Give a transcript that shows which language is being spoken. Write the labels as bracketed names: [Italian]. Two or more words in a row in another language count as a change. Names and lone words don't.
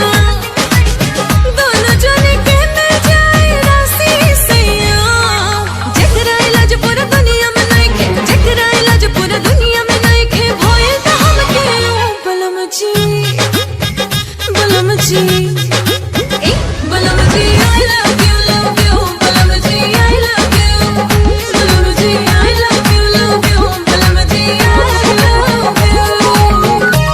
[Bhojpuri] दोनों जने के मिल जाए राशि सैया, जेकरा इलाज पूरा दुनिया में नइखे, जेकरा इलाज पूरा दुनिया में नइखे, भइल त हमके बलम जी, बलम जी, ए बलम जी [English] I love you, [Bhojpuri] बलम जी [English] I love you, [Bhojpuri] बलम जी [English] I love you, [Bhojpuri] बलम जी [English] I love you।